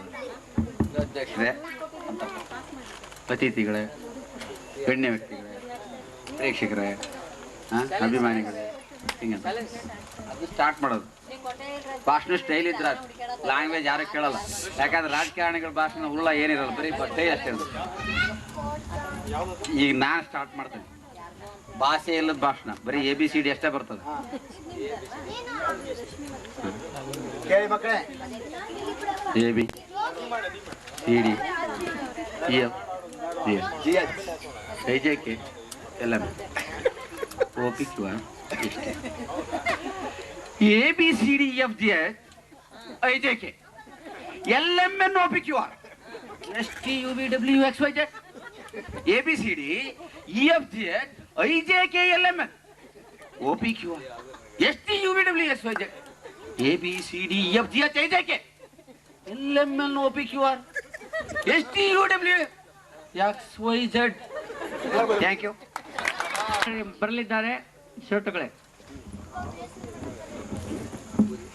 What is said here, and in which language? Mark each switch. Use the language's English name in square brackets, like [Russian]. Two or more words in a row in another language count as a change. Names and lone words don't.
[Kannada] ಅಧ್ಯಕ್ಷರೇ, ಅತಿಥಿಗಳೇ, ಗಣ್ಯ ವ್ಯಕ್ತಿಗಳೇ, ಪ್ರೇಕ್ಷಕರೇ, ಅಭಿಮಾನಿಗಳೇ, ಹಿಂಗಂತ ಅದು ಸ್ಟಾರ್ಟ್ ಮಾಡೋದು. ಭಾಷಣ ಸ್ಟೈಲ್ ಇದ್ರ ಲ್ಯಾಂಗ್ವೇಜ್ ಯಾರು ಕೇಳಲ್ಲ. ಯಾಕಂದ್ರೆ ರಾಜಕಾರಣಿಗಳ ಭಾಷಣ ಹುಲ್ಲ ಏನಿರಲ್ಲ, ಬರೀ ಸ್ಟೈಲ್ ಅಷ್ಟೇ ಇರೋದು. ಈಗ ನಾನು ಸ್ಟಾರ್ಟ್ ಮಾಡ್ತೇನೆ. ಭಾಷೆ ಇಲ್ಲದ ಭಾಷಣ, ಬರೀ ABCD ಅಷ್ಟೇ ಬರ್ತದೆ. [English] ABCD EF IJK LM OPQ ಇಷ್ಟೇ. ABCD EFG IJK LMN OPQR ST UVW XYZ ABCD EFG IJK LMN OPQR ST UVW XYZ ABCD EFG IJK LMN OPQR ST UVW XYZ. thank you. [Kannada] ಬರಲಿದ್ದಾರೆ ಶರ್ಟ್ಗಳೇ.